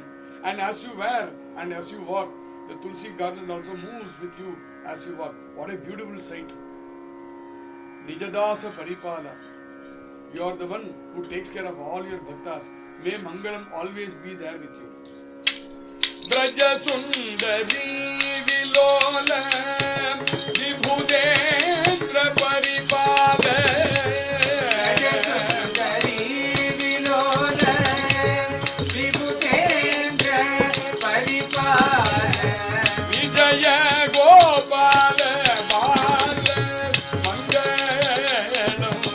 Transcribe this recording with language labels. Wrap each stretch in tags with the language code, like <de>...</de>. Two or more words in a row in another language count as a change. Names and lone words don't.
<en>And as you wear and as you walk, the Tulasi garland also moves with you as you walk. What a beautiful sight.</en> <sa>Nijadasa Paripala.</sa> <en>You are the one who takes care of all your bhaktas. May Mangalam always be there with you.</en> <sa>Braja Sundari Vilola Vibhudendra Paripala Braja Sundari Vilola Vibhudendra Paripala Vijaya Gopala Bala Mangalam</sa>